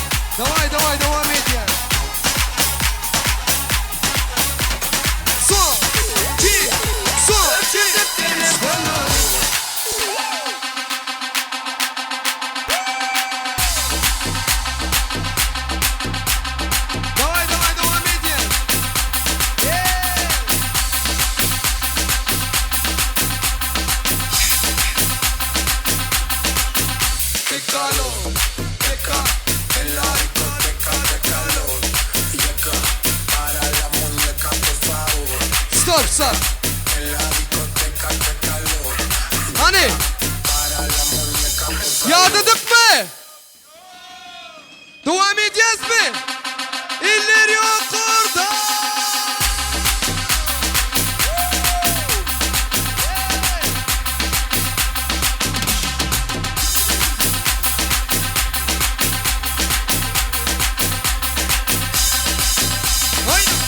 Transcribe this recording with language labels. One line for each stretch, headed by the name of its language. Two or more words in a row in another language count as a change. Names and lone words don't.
Russian: Давай, давай,
Turkish: devam et ya. Son, iki, son, iki.
Russian: Давай, давай,
Turkish: devam et ya.
Spanish: Qué calor, qué calor, en la discoteca, qué calor. Yeca, para la muñeca, por favor.
English: Stop, stop.
Spanish: En la discoteca, qué calor.
Turkish: Hani?
Spanish: Para la muñeca, por favor.
Turkish: Yağdadık mı? Devam edeceğiz mi? İller yok orada. Hay.